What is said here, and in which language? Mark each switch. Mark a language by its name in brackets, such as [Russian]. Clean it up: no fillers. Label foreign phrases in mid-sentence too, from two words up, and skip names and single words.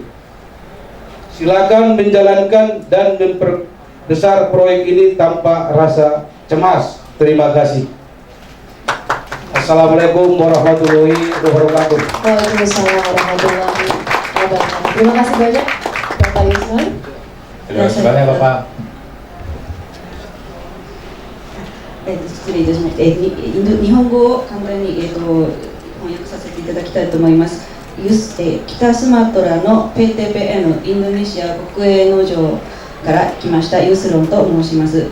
[Indonesian] Silakan menjalankan dan memperbesar proyek ini tanpa rasa cemas. Terima kasih. [Arabic] السلام عليكم ورحمة الله وبركاته. وعليكم السلام ورحمة الله وبركاته. [Indonesian] Terima kasih banyak Bapak Yusman. Terima kasih banyak Bapak. [Japanese] 失礼いたしました。日本語を簡単に、翻訳させていただきたいと思います。北スマトラの PTPN インドネシア国営農場から来ましたユスロンと申します。